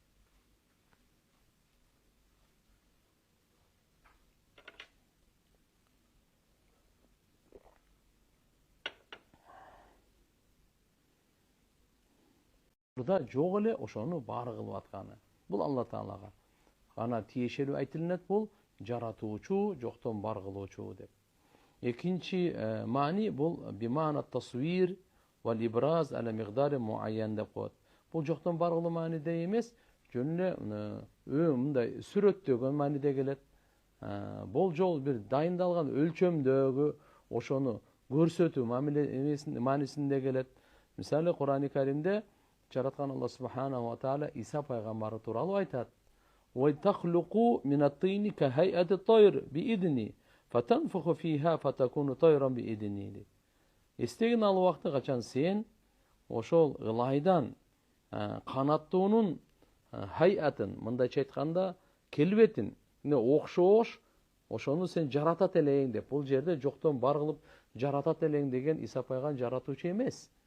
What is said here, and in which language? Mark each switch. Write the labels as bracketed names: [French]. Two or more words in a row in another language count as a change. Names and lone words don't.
[Kyrgyz] Burada жок эле ошону баары кылып атканы. Бул Алла Таалага гана тиешелүү айтылынат, бул жаратуучу, жоктон бар кылуучу деп. Экинчи маани бул [Arabic] بمعنى تصوير وإبراز على مقدار معين [Kyrgyz] деп коет. Бул жоктон бар кылуу мааниде эмес, жөн эле мындай сүрөттөгөн мааниде келет. Болжол бир дайындалган өлчөмдөгү ошону көрсөтүү маанисинде келет. Мисалы Кур'ан-ы Каримде жараткан [Arabic] الله سبحانه وتعالى [Kyrgyz] Иса пайгамбары тууралуу айтат. [Arabic] وتخلق من الطين كهيئة الطير بإذني فتنفخ فيها فتكون طيرا بإذني. [Kyrgyz] Эстеген ал убакта качан сен ошол ылайдан канаттуунун хайатын, мындайча айтканда келбетин, окшош ошону сен жаратат элең деп. Бул жерде жоктон бар кылып жаратат элең деген Иса пайгамбар жаратуучу эмес.